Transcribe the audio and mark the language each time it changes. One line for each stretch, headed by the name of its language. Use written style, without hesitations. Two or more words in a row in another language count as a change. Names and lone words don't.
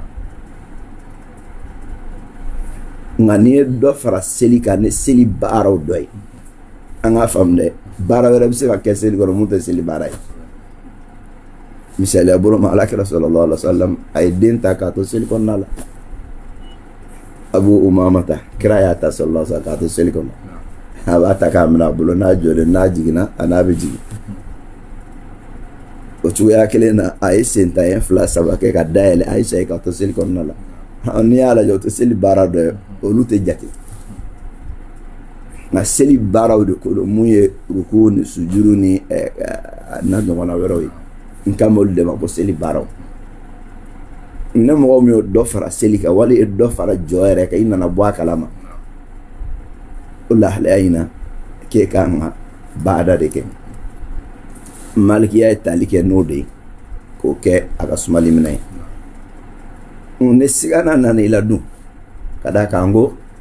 Bambara: nka n'i ye dɔ fara seli kan ni seli baaraw dɔ ye an k'a faamu dɛ baara wɛrɛ bɛ se ka kɛ seli kɔnɔ mun tɛ seli baara ye misaliya bolo ma alakira
Arabic: صلى الله عليه وسلم
Bambara: a ye den ta k'a to seli kɔnɔna la Abu Umamata kira y'a ta
Arabic: صلى الله عليه وسلم
Bambara: k'a to seli kɔnɔ a b'a ta k'a minɛ a bolo n'a jɔlen n'a jiginna a n'a bɛ jigin o cogoya kelen na a ye sentan fila saba kɛ ka dayɛlɛ Ayisa ye k'a to seli kɔnɔna la n'i y'a lajɛ o tɛ seli baara dɔ ye olu tɛ jate nka seli baaraw de ko don mun ye ruku ni sujuru ni n'a ɲɔgɔnna wɛrɛw ye n kan b'olu de ma ko seli baaraw ne mɔgɔ min y'o dɔ fara seli kan wali ye dɔ fara jɔ yɛrɛ kan i nana bɔ a kalama o lahalaya in na k'e kan ka baada de kɛ malikiya ye tali kɛ n'o de ye k'o kɛ a ka sumali minɛ ye ne sigana nana i la dun ka d'a kan ko